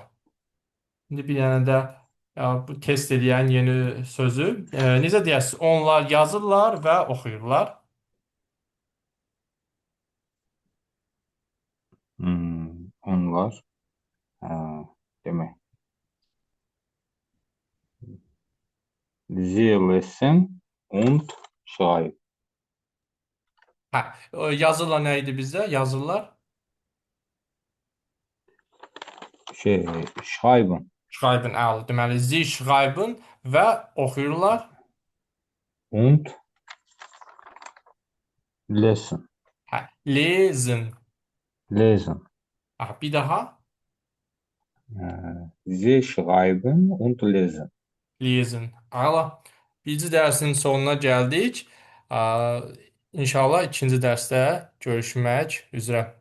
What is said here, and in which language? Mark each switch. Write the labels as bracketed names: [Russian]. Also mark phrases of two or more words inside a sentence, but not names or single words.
[Azerbaijani] İndi bir dənə də bu test edən yeni sözü. Necə deyəsiz? Onlar yazırlar və oxuyurlar. Onlar demək. [German] Sie lesen und schreiben. [Azerbaijani] Hə, yazırlar nə idi bizdə? Yazırlar. [German] Schreiben. Schreiben, [Azerbaijani] əla. Deməli, [German] sie schreiben [Azerbaijani] və oxuyurlar. [German] Und lesen. Hə, lesen. Lesen. [Azerbaijani] Bir daha. [German] Sie schreiben und lesen. Lesen. [Azerbaijani] Əla. Birinci dərsin sonuna gəldik. İnşallah ikinci dərsdə görüşmək üzrə.